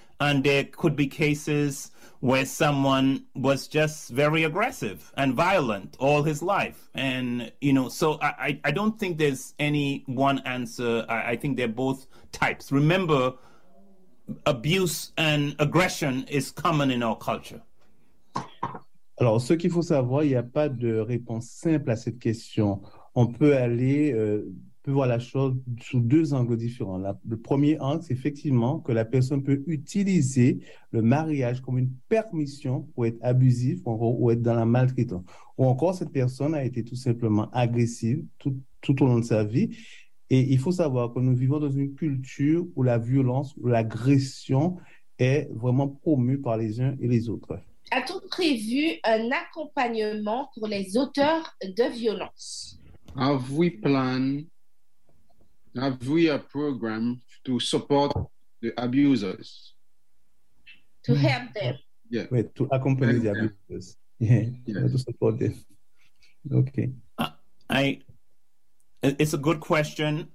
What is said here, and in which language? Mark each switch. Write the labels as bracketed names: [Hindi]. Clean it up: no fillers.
[English] And there could be cases where someone was just very aggressive and violent all his life. And, you know, so I don't think there's any one answer. I think they're both types. Remember, abuse and aggression is common in our culture. [French] Alors, ce qu'il faut savoir, il n'y a pas de réponse simple à cette question. On peut aller, peut voir la chose sous deux angles différents. Le premier angle, c'est effectivement que la personne peut utiliser le mariage comme une permission pour être abusif ou être dans la maltraitance. Ou encore, cette personne a été tout simplement agressive tout au long de sa vie. Et il faut savoir que nous vivons dans une culture où la violence, où l'agression est vraiment promue par les uns et les autres. A-t-on prévu un accompagnement pour les auteurs de violence? [English] Have we a program to support the abusers? To help them. Yeah. Wait, to accompany the abusers. Yeah. To support them. Okay. I It's a good question.